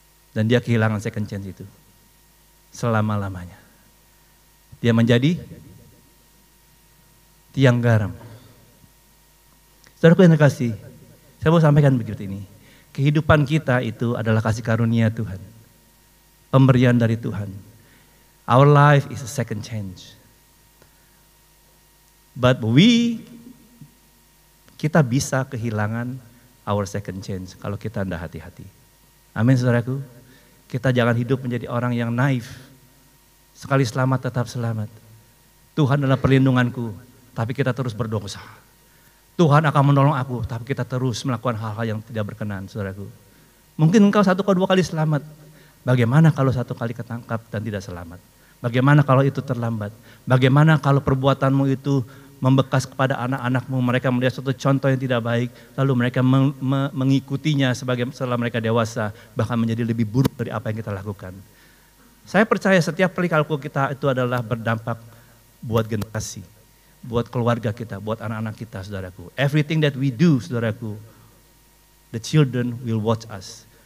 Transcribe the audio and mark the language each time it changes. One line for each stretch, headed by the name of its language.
Indonesian: Dan dia kehilangan second chance itu. Selama-lamanya. Dia menjadi tiang garam. Saudaraku yang terkasih, saya mau sampaikan begitu ini. Kehidupan kita itu adalah kasih karunia Tuhan. Pemberian dari Tuhan.
English: Our life is a second chance.
Indonesian: But kita bisa kehilangan
English: our second chance
Indonesian: kalau kita tidak hati-hati. Amin saudaraku. Kita jangan hidup menjadi orang yang naif. Sekali selamat tetap selamat. Tuhan adalah perlindunganku, tapi kita terus berdosa. Tuhan akan menolong aku, tapi kita terus melakukan hal-hal yang tidak berkenan, saudaraku. Mungkin engkau 1 atau 2 kali selamat. Bagaimana kalau 1 kali ketangkap dan tidak selamat? Bagaimana kalau itu terlambat? Bagaimana kalau perbuatanmu itu membekas kepada anak-anakmu, mereka melihat suatu contoh yang tidak baik, lalu mereka mengikutinya setelah mereka dewasa, bahkan menjadi lebih buruk dari apa yang kita lakukan. Saya percaya setiap perilaku kita itu adalah berdampak buat generasi, buat keluarga kita, buat anak-anak kita, saudaraku.
English: Everything that we do,
Indonesian: saudaraku,
English: the children will watch us.